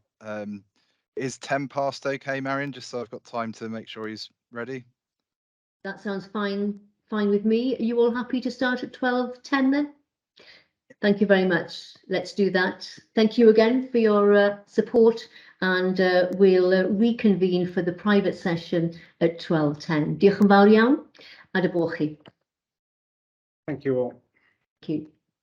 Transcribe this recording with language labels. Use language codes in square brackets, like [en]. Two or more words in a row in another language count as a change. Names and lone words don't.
[en] Is 10 past okay, Marion, just so I've got time to make sure he's ready? That sounds fine with me. Are you all happy to start at 12:10 then? Thank you very much. Let's do that. Thank you again for your support, and we'll reconvene for the private session at 12:10. [cy] Diolch yn fawr iawn. Ad y bo chi. [en] Thank you all. Thank you.